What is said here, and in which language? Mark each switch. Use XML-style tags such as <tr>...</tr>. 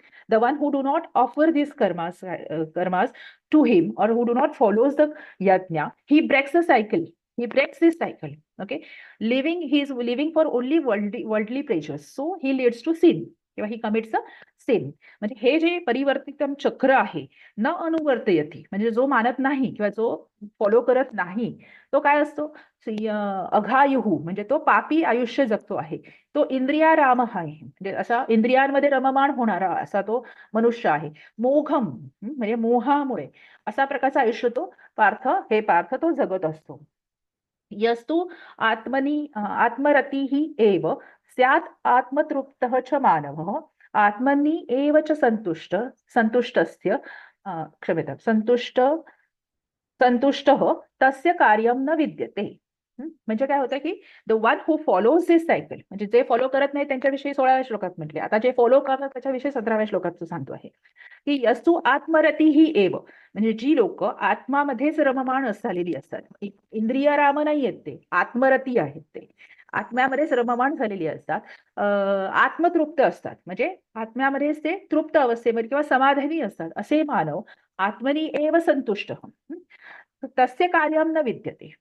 <en>The one who do not offer this karmas to him or who do not follows the yajna, he breaks the cycle. He breaks this cycle. Okay, he is living for only worldly pleasures, so he leads to sin</en> <mr>किंवा</mr> <en>he commits a sin.</en> <mr>म्हणजे हे जे परिवर्तितम चक्र आहे, न अनुवर्तयती म्हणजे जो मानत नाही किंवा जो फॉलो करत नाही तो काय असतो, अघायुहू म्हणजे तो पापी आयुष्य जगतो आहे. तो इंद्रियाराम आहे म्हणजे असा इंद्रियांमध्ये रममाण होणारा असा तो मनुष्य आहे. मोघम म्हणजे मोहामुळे असा प्रकारचा आयुष्य तो पार्थ तो जगत असतो.</mr> <sa>यस्तु आत्मरतिः एव स्यात् आत्मतृप्तः च मानवः आत्मनि एव च संतुष्टस्य क्षम्यतां संतुष्टः तस्य कार्यं न विद्यते.</sa> <mr>म्हणजे काय होतं की</mr> <en>the one who follows this cycle</en> <mr>म्हणजे जे फॉलो करत नाही त्यांच्याविषयी 16व्या श्लोकात म्हटले, आता जे फॉलो करतात त्याच्याविषयी 17व्या श्लोकात सांगतो आहे की</mr> <sa>यस्तु आत्मरती ही एव</sa> <mr>म्हणजे जी लोक आत्मामध्येच रममाण झालेली असतात, इंद्रियराम नाही आहेत ते, आत्मरती आहेत ते, आत्म्यामध्येच रममाण झालेली असतात, आत्मतृप्त असतात म्हणजे आत्म्यामध्येच ते तृप्त अवस्थेमध्ये किंवा समाधानी असतात असे मानव</mr> <sa>आत्मनी एव संतुष्ट तस्य कार्यम न विद्यते.</sa>